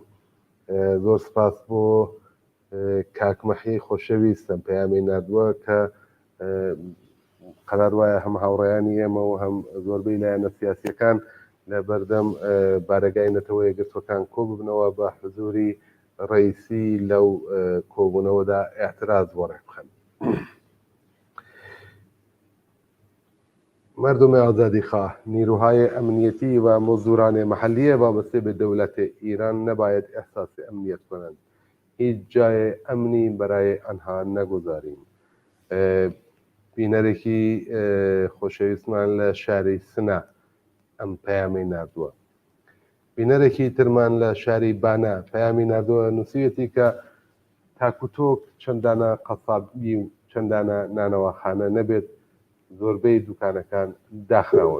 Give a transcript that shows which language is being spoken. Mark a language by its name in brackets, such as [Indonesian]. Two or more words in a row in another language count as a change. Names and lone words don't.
[Central Kurdish] زۆر سپاس بۆ کاکمەحی خۆشەویستم پەیامی نردووە کە قەرار وایە هەم هاوڕێیانی ئێمە و هەم زۆربەی لایەنە سیاسیەکان لە بەردەم بارەگای نەتەوە یەکگرتوەکان کۆ ببنەوە بە حضوری ڕئیسی لەو کۆبوونەوەدا اعتراز وەڕێ بخەن. [Persian] مردم آزادیخواه، نیروهای امنیتی و مزدوران محلی وابسته به دولت ایران نباید احساس امنیت کنند. هیچ جای امنی برای آنها نگذاریم. [Central Kurdish] بینەرێکی خۆشەویستمان لە شاری سنە ئەم پەیامی نردووە. بینەرێکی ترمان لە شاری بانە پەیامی نردووە نووسێتی کە تاکوتۆک چەندانە قەسابی و چەندانە نانەوەخانە نەبێت زۆربەی دوکانەکان داخراون.